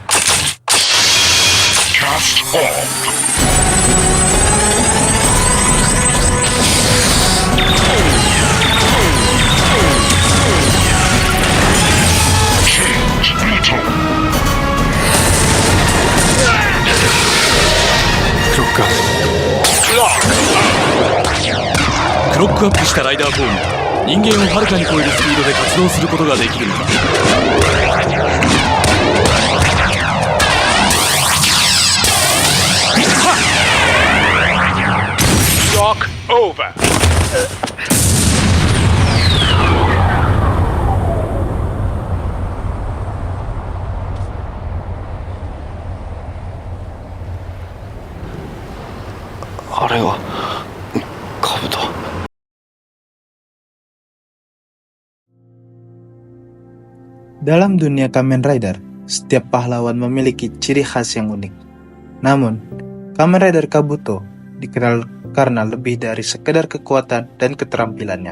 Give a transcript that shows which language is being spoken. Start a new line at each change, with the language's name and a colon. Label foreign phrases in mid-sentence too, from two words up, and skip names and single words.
English: Cast off. Change veto. Clock up.
Japanese: クロックアップしたライダーフォームは人間をはるかに超えるスピードで活動することができるのだ。
English: Shock over.
Japanese: あれはカブト。
Indonesian: Dalam dunia Kamen Rider, setiap pahlawan memiliki ciri khas yang unik. Namun, Kamen Rider Kabuto dikenal karena lebih dari sekedar kekuatan dan keterampilannya.